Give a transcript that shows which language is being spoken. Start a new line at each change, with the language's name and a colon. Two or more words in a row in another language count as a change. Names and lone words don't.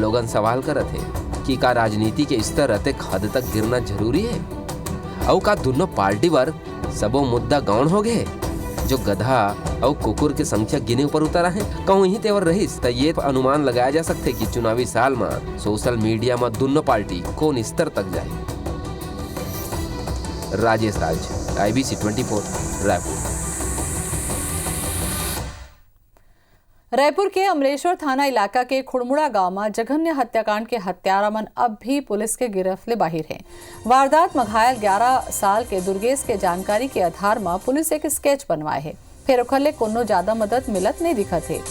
Chhattisgarhi: लोगन सवाल करत है कि का राजनीति के स्तर अतेक हद तक गिरना जरूरी है और का दोनों पार्टी पर सबो मुद्दा गौण हो गए। जो गधा और कुकुर की संख्या गिने ऊपर उतरा है, कहूँ ही तेवर रहीस तो ये अनुमान लगाया जा सकते कि चुनावी साल में
English: social media
Chhattisgarhi: में दोनों पार्टी कौन स्तर तक जाए। राजेश राज, IBC 24, रायपुर। रायपुर के अमलेश्वर थाना इलाका के खुड़मुड़ा गांव में जघन्य हत्याकांड के हत्यारा मन अब भी पुलिस के गिरफ्त ले बाहिर है। वारदात में घायल 11 साल के दुर्गेश के जानकारी के आधार में पुलिस एक स्केच बनवाए है, फिर ओखले कोनो ज्यादा मदद मिलत नहीं दिखत है।